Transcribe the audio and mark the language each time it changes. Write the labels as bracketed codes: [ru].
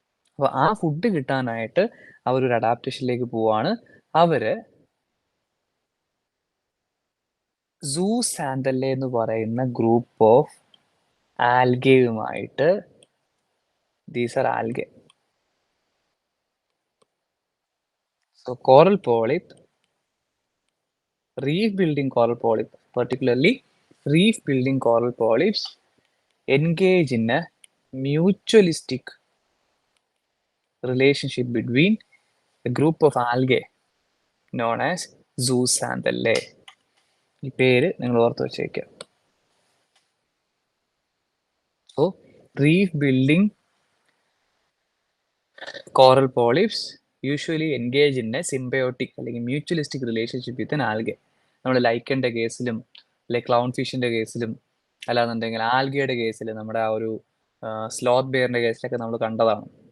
[ml] അപ്പൊ ആ ഫുഡ് കിട്ടാനായിട്ട് അവരൊരു അഡാപ്റ്റേഷനിലേക്ക് പോവാണ്. അവര് സൂസാന്തല്ലെ എന്ന് പറയുന്ന group of ആൽഗയുമായിട്ട്, [en] These are algae. So coral polyp, reef building coral polyp, particularly reef building coral polyps, engage in a mutualistic relationship between a group of algae known as zooxanthellae. [ml] ഈ പേര് നിങ്ങൾ ഓർത്ത് വെച്ചേക്കുക. [en] so reef building coral polyps usually engage in a symbiotic [ml] അല്ലെങ്കിൽ [en] Mutualistic relationship with an algae. [ml] നമ്മൾ ലൈക്കൻ്റെ കേസിലും അല്ലെങ്കിൽ clown ഫിഷിന്റെ കേസിലും അല്ലാന്നുണ്ടെങ്കിൽ ആൽഗയുടെ കേസിൽ, നമ്മുടെ ആ ഒരു സ്ലോത്ത് ബെയറിന്റെ കേസിലൊക്കെ നമ്മൾ കണ്ടതാണ്.